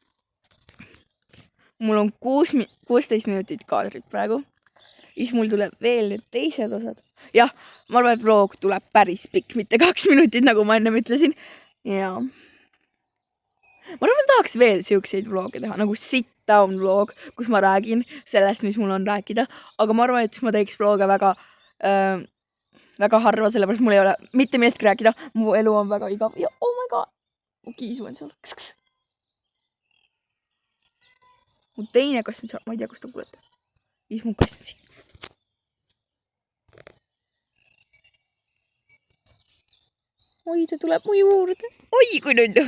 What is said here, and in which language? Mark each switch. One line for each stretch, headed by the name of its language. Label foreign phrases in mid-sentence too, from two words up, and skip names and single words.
Estonian: Mul on 16 minutit kaadrit praegu. Siis mul tuleb veel need teised osad. Jah, ma arvan, et vlog tuleb päris pikk, mitte 2 minutit, nagu ma enne ütlesin. Ja ma arvan, tahaks veel siukseid vloge teha, nagu
English: sit down vlog,
Estonian: kus ma räägin sellest, mis mul on rääkida. Aga ma arvan, et ma teeks vloge väga harva, sellepärast mul ei ole mitte millestki rääkida. Mu elu on väga igav. Ja
English: oh my god,
Estonian: mu kiisu on seal. Mu teine kass on seal, ma ei tea, kus ta kuulete. Siis mu kass on siin. Oi, ta tuleb mu juurde. Oi, kui nunnu.